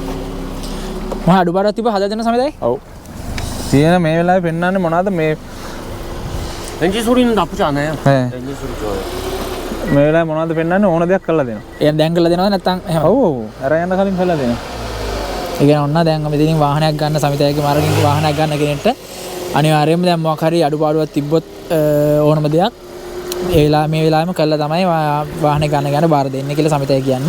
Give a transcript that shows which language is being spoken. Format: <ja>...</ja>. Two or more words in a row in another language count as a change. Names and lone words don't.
<si>මොහා අඩුපාඩුවක් තිබ්බ හදලා දෙන්න සමිතයි? ඔව්. තියෙන මේ වෙලාවේ පෙන්නන්නේ මොනවද මේ</si> <ko>엔진 소리는 나쁘지 않아요. 네. 엔진 소리 좋아요.</ko> <si>මේ වෙලාවේ මොනවද පෙන්වන්නේ ඕන දෙයක් කරලා දෙනවා. එයා දැන් කරලා දෙනවද නැත්නම් එහෙම? ඔව් ඔව්. අර යන්න කලින් කරලා දෙනවා. ඒ කියන්නේ ඔන්න දැන් මෙතනින් වාහනයක් ගන්න සමිතයක මාර්ගික වාහනයක් ගන්න කෙනෙක්ට අනිවාර්යයෙන්ම දැන් මොකක් හරි අඩුපාඩුවක් තිබ්බොත් ඕනම දෙයක් මේ වෙලාවෙම කළා තමයි වාහනේ ගන්න බාර දෙන්නේ කියලා සමිතය කියන්නේ.</si>